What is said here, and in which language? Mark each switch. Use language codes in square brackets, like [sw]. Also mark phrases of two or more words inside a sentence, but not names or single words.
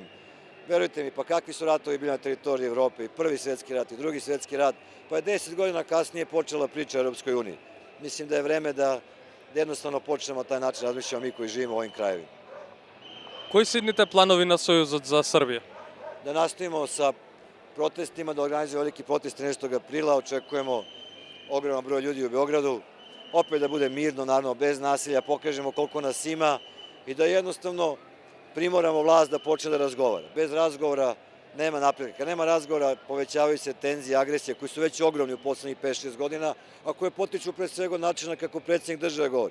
[sr] Verujte mi, pa kakvi su ratovi bili na teritoriji Evrope, i Prvi svetski rat i Drugi svetski rat, pa je 10 godina kasnije počela priča o Europskoj uniji. Mislim da je vreme da jednostavno počnemo taj način razmišljamo mi koji živimo u ovim krajevima. [mk] Кои се идните планови на Сојузот за Србија? [sr] Da nastavimo sa protestima, da organizuje veliki protest 13. aprila. Očekujemo ogroman broj ljudi u Beogradu. Opet da bude mirno, naravno, bez nasilja, pokažemo koliko nas ima i da jednostavno primoramo vlast da počne da razgovara. Bez razgovora nema napretka. Kad nema razgovora, povećavaju se tenzije, agresije, koji su već ogromni u poslednjih 5-6 godina, a koje potiču pre svega od načina kako predsjednik države govori.